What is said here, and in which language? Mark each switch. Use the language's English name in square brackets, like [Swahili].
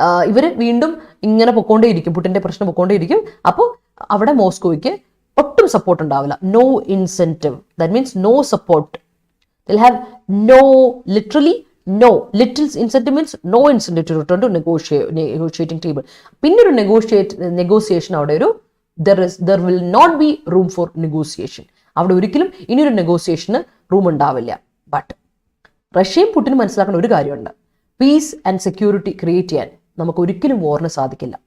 [Malayalam] ഇവര് വീണ്ടും ഇങ്ങനെ പൊക്കോണ്ടേയിരിക്കും, പുടിന്റെ പ്രശ്നം പൊക്കോണ്ടേയിരിക്കും. അപ്പോൾ അവിടെ മോസ്കോയ്ക്ക് ഒട്ടും സപ്പോർട്ട് ഉണ്ടാവില്ല. [English] No incentive, that means no support. They'll have little incentive means no incentive to return to negotiating table. [Malayalam] പിന്നെ ഒരു നെഗോഷിയേഷൻ അവിടെ [English] there will not be room for negotiation. [Malayalam] അവിടെ ഒരിക്കലും ഇനിയൊരു നെഗോഷിയേഷന് റൂം ഉണ്ടാവില്ല. ബട്ട് റഷ്യയും പുടിനും മനസ്സിലാക്കുന്ന ഒരു കാര്യമുണ്ട്, പീസ് ആൻഡ് സെക്യൂരിറ്റി ക്രിയേറ്റ് ചെയ്യാൻ നമുക്ക് ഒരിക്കലും വാറിന് സാധിക്കില്ല.